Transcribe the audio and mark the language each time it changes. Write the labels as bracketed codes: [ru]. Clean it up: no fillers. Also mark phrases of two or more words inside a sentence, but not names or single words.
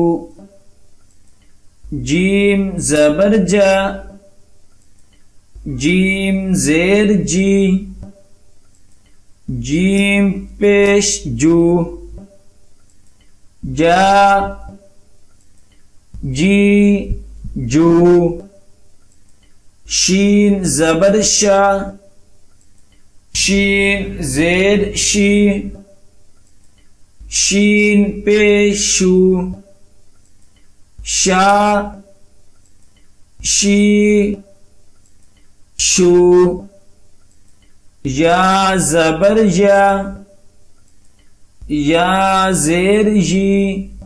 [ur] جیم زبر جا، جیم زیر جی، جیم پیش جو، جا جی جو شین زبر شا شین زیر شی شین پیش شو شا شی شو یا زبر یا یا زیر یی